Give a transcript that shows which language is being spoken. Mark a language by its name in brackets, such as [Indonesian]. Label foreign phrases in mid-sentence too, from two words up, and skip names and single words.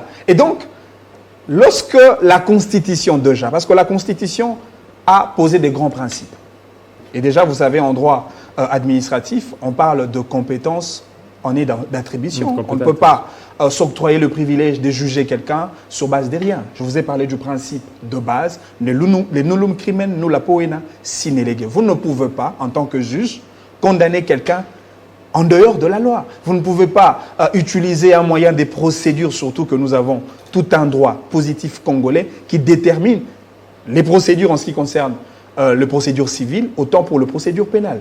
[French] Et donc, lorsque la Constitution déjà, parce que la Constitution a posé des grands principes, et déjà, vous savez, en droit administratif, on parle de compétences en est d'attribution. On ne peut pas s'octroyer le privilège de juger quelqu'un sur base de rien. Je vous ai parlé du principe de base, les [Latin] nullum crimen nulla poena sine lege. [French] Vous ne pouvez pas, en tant que juge, condamner quelqu'un en dehors de la loi. Vous ne pouvez pas utiliser un moyen des procédures, surtout que nous avons tout un droit positif congolais qui détermine les procédures en ce qui concerne les procédures civiles, autant pour les procédures pénales.